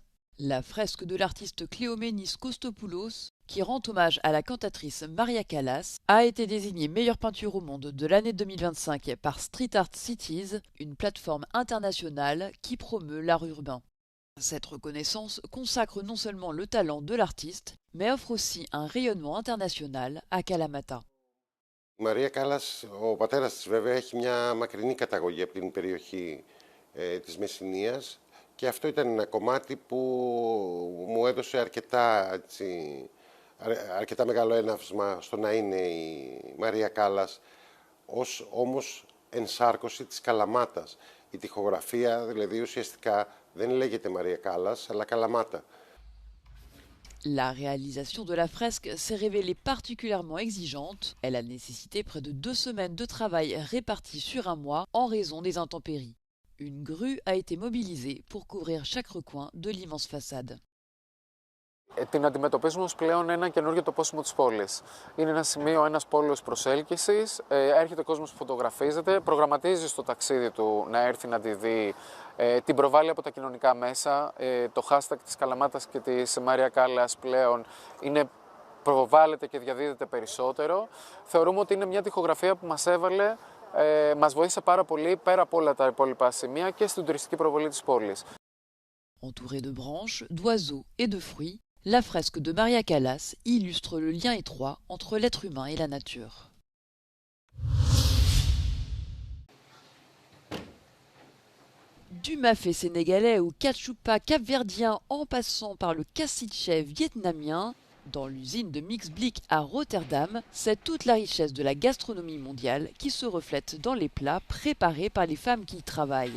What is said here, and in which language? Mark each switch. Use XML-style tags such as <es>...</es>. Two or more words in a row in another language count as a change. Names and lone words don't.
<fr>La fresque de l'artiste Cléoménis Kostopoulos, qui rend hommage à la cantatrice Maria Callas, a été désignée meilleure peinture au monde de l'année 2025 par Street Art Cities, une plateforme internationale qui promeut l'art urbain. Cette reconnaissance consacre non seulement le talent de l'artiste, mais offre aussi un rayonnement international à Kalamata.</fr> <el>Η Μαρία Κάλλας, ο πατέρας της βέβαια, έχει μια μακρινή καταγωγή από την περιοχή της Μεσσηνίας και αυτό ήταν ένα κομμάτι που μου έδωσε αρκετά μεγάλο έναυσμα στο να είναι η Μαρία Κάλλας ως όμως ενσάρκωση της Καλαμάτας. Η τοιχογραφία δηλαδή ουσιαστικά δεν λέγεται Μαρία Κάλλας αλλά Καλαμάτα.</el> <fr>La réalisation de la fresque s'est révélée particulièrement exigeante. Elle a nécessité près de 2 semaines de travail réparties sur un mois en raison des intempéries. Une grue a été mobilisée pour couvrir chaque recoin de l'immense façade.</fr> <el>Την αντιμετωπίζουμε ως πλέον ένα καινούργιο τοπόσιμο της πόλης. Είναι ένα σημείο, ένας πόλος προσέλκυσης, έρχεται ο κόσμος που φωτογραφίζεται, προγραμματίζει στο ταξίδι του να έρθει να τη δει, την προβάλλει από τα κοινωνικά μέσα. Το hashtag της Καλαμάτας και της Μαρία Κάλλας πλέον προβάλλεται και διαδίδεται περισσότερο. Θεωρούμε ότι είναι μια τοιχογραφία που μας έβαλε, μας βοήθησε πάρα πολύ πέρα από όλα τα υπόλοιπα σημεία και στην τουριστική προβολή της πόλης.</el> <fr>Entourée de branches, d'oiseaux et de fruits, la fresque de Maria Callas illustre le lien étroit entre l'être humain et la nature. Du mafé sénégalais au cachupa capverdien en passant par le cassiche vietnamien, dans l'usine de Mixblick à Rotterdam, c'est toute la richesse de la gastronomie mondiale qui se reflète dans les plats préparés par les femmes qui y travaillent.</fr>